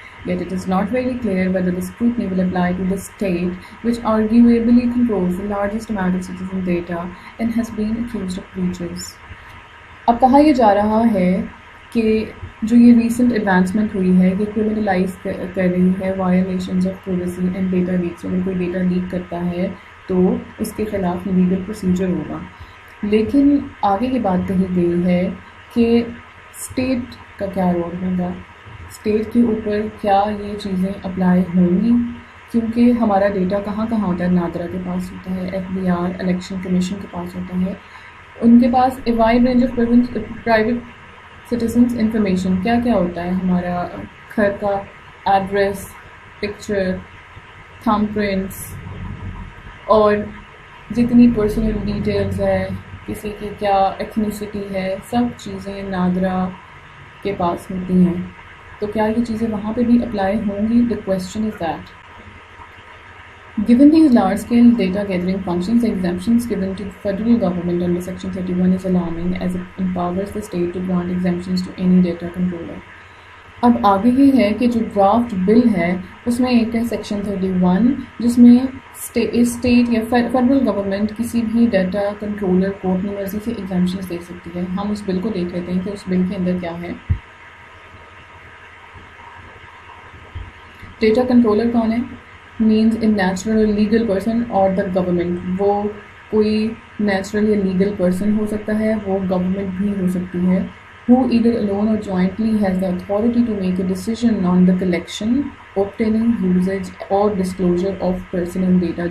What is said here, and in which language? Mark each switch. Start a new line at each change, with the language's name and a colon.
English: Yet it is not very clear whether the scrutiny will apply to the state, which arguably controls the largest amount of citizen data and has been accused of breaches.
Urdu: اب کہا یہ جا رہا ہے کہ جو یہ recent advancement ہوئی ہے یہ کرمنلائز کر رہی ہے violations of privacy and data leaks. اگر کوئی ڈیٹا لیک کرتا ہے تو اس کے خلاف لیگل پروسیجر ہوگا. لیکن آگے یہ بات کہی گئی ہے کہ اسٹیٹ کا کیا رول ہوگا, اسٹیٹ کے اوپر کیا یہ چیزیں اپلائی ہوں گی, کیونکہ ہمارا ڈیٹا کہاں کہاں ہوتا ہے. نادرا کے پاس ہوتا ہے, FBI الیکشن کمیشن کے پاس ہوتا ہے, ان کے پاس a wide range of private citizens information کیا کیا ہوتا ہے. ہمارا گھر کا ایڈریس, پکچر, تھم پرنٹس اور جتنی پرسنل ڈیٹیلز ہے, کسی کی کیا ایتھنیسٹی ہے, سب چیزیں نادرا کے پاس ہوتی ہیں. تو کیا یہ چیزیں وہاں پہ بھی اپلائی ہوں گی؟
English: The question is that. Given these large-scale data gathering functions, the exemptions given to the federal government under Section 31 is alarming as it empowers the state to grant exemptions to any data controller.
Urdu: اب آگے یہ ہے کہ جو draft بل ہے اس میں ایک ہے سیکشن 31 جس میں اسٹیٹ یا فیڈرل گورنمنٹ کسی بھی ڈیٹا کنٹرولر کو اپنی مرضی سے ایگزامپشنز دے سکتی ہے. ہم اس بل کو دیکھ لیتے ہیں کہ اس بل کے اندر کیا ہے. ڈیٹا کنٹرولر کون ہے؟
English: Means a natural اور legal person اور the government.
Urdu: وہ کوئی نیچرل یا لیگل پرسن ہو سکتا ہے, وہ گورنمنٹ بھی ہو سکتی ہے.
English: Who either alone or jointly has the authority to make a decision on the collection, obtaining, usage or disclosure of personal data.